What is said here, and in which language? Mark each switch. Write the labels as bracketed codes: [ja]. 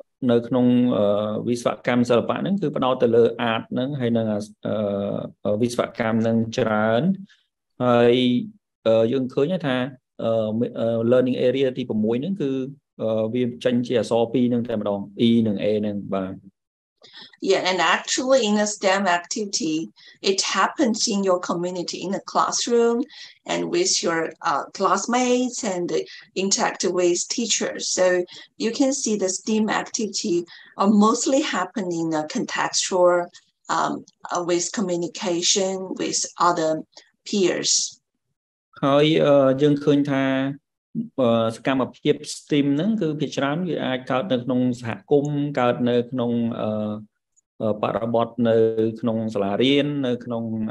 [km] នៅក្នុងវិស្វកម្មសិល្បៈហ្នឹងគឺផ្ដោតទៅលើ art ហ្នឹងហើយនិងវិស្វកម្មហ្នឹងច្រើនហើយយើងឃើញថា [en] learning area [km] ទី6ហ្នឹងគឺវាចេញជាអក្សរ2ហ្នឹងតែម្ដង E និង A ហ្នឹងបាទ [en] Yeah, and actually in a STEM activity, it happens in your community, in a classroom, and with your classmates and interact with teachers. So you can see the STEAM activity are mostly happening in a contextual, with communication with other peers. [km] ហើយយើងឃើញថាសកម្មភាព STEAM ហ្នឹងគឺភាគច្រើនវាអាចកើតនៅក្នុងសហគមន៍កើតនៅក្នុងបរិបទនៅក្នុងសាលារៀននៅក្នុង